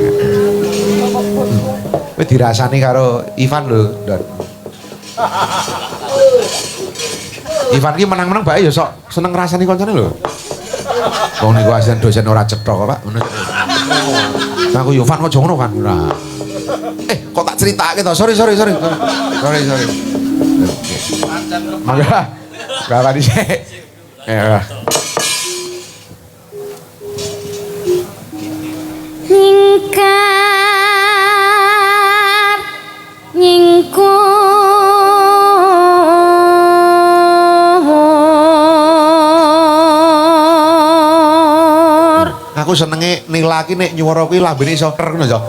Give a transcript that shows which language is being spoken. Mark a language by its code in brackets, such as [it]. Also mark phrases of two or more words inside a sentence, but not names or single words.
[jv] Kowe dirasani karo Ivan lho, Don. Ivan ki menang-menang bae ya sok seneng ngrasani koncone lho. Wong niku asisten dosen ora cetha kok, Pak. Nah, aku Ivan kok ngono kan. Kok tak critakake to. [en] Sorry. Sorry. [jv] Mangga. Berapa dhisik? Ya. Nyingkar nyingkur aku senenge Nila ki nek nyuwara kuwi lambene iso ngono ya.